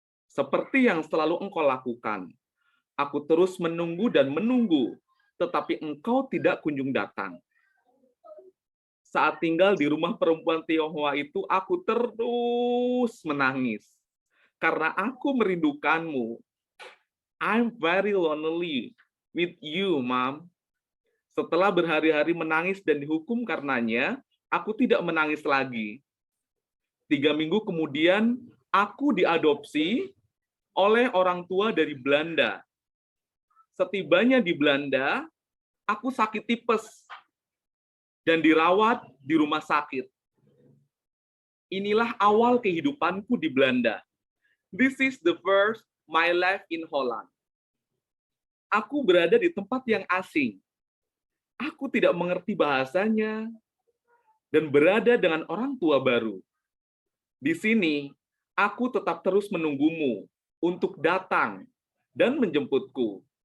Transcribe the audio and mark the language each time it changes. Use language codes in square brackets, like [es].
[id] Seperti yang selalu engkau lakukan. Aku terus menunggu dan menunggu, tetapi engkau tidak kunjung datang. Saat tinggal di rumah perempuan Tionghoa itu, aku terus menangis. Karena aku merindukanmu. [en] I'm very lonely with you, Mom. [id] Setelah berhari-hari menangis dan dihukum karenanya, aku tidak menangis lagi. 3 minggu kemudian, aku diadopsi oleh orang tua dari Belanda. Setibanya di Belanda, aku sakit tipes dan dirawat di rumah sakit. Inilah awal kehidupanku di Belanda. [en] This is the first my life in Holland. [id] Aku berada di tempat yang asing. Aku tidak mengerti bahasanya dan berada dengan orang tua baru. Di sini, aku tetap terus menunggumu untuk datang dan menjemputku.